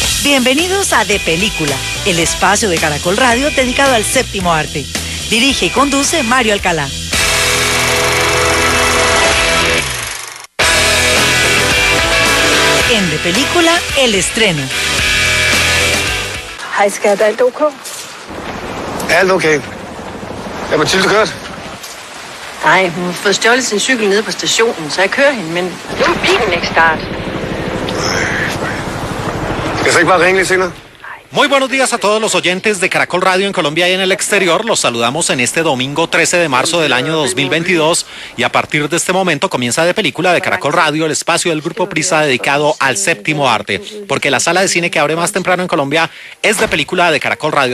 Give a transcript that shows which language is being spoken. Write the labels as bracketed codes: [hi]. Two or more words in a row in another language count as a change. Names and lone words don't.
[es] Bienvenidos a De Película, el espacio de Caracol Radio dedicado al séptimo arte. Dirige y conduce Mario Alcalá. En De Película, el estreno. [da] Hej skat, alt ok? Alt okay. Er Mathilde kørt? Nej, hun har fået stjålet sin cykel nede på stationen, så jeg kører hende, men nu er bilen ikke start. Skal jeg så ikke bare ringe lidt senere? [es] Muy buenos días a todos los oyentes de Caracol Radio en Colombia y en el exterior. Los saludamos en este domingo 13 de marzo del año 2022 y a partir de este momento comienza De Película de Caracol Radio, el espacio del Grupo Prisa dedicado al séptimo arte, porque la sala de cine que abre más temprano en Colombia es De Película de Caracol Radio.